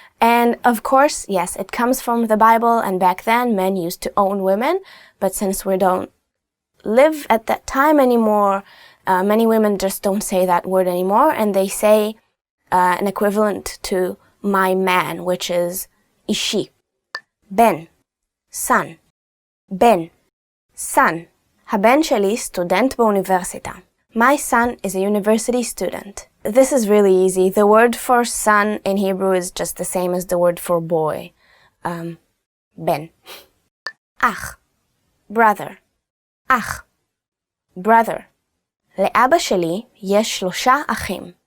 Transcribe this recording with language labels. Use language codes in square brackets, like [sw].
[en] And of course, yes, it comes from the Bible, and back then men used to own women, but since we don't live at that time anymore, many women just don't say that word anymore, and they say an equivalent to my man, which is ishi. Ben, son. Ben, son. [he] הבן שלי סטודנט באוניברסיטה. [en] My son is a university student. This is really easy. The word for son in Hebrew is just the same as the word for boy. Ben. Ach, brother. [he] Ach, brother. לאבא שלי יש 3 אחים.